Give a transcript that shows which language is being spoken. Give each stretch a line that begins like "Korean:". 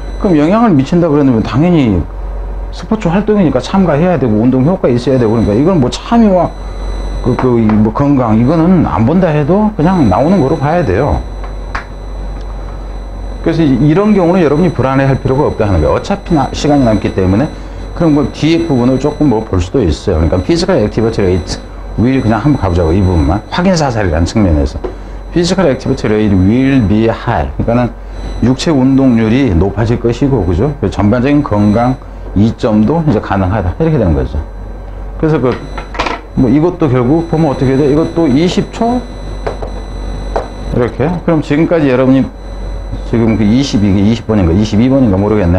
Korean: 그럼 영향을 미친다 그러면 당연히 스포츠 활동이니까 참가해야 되고 운동 효과 있어야 되고 그러니까 이건 뭐 참여와 뭐 건강 이거는 안 본다 해도 그냥 나오는 거로 봐야 돼요. 그래서 이런 경우는 여러분이 불안해할 필요가 없다 하는 거예요. 어차피 시간이 남기 때문에 그럼 뭐 뒤에 부분을 조금 뭐 볼 수도 있어요. 그러니까
English: physical activity rate will
Korean: 그냥 한번 가보자고 이 부분만 확인 사살이라는 측면에서
English: physical activity rate will be high.
Korean: 그러니까는 육체 운동률이 높아질 것이고, 그죠? 전반적인 건강 이점도 이제 가능하다. 이렇게 되는 거죠. 그래서 뭐 이것도 결국 보면 어떻게 돼? 이것도 20초? 이렇게. 그럼 지금까지 여러분이 지금 그 20번인가 22번인가 모르겠네.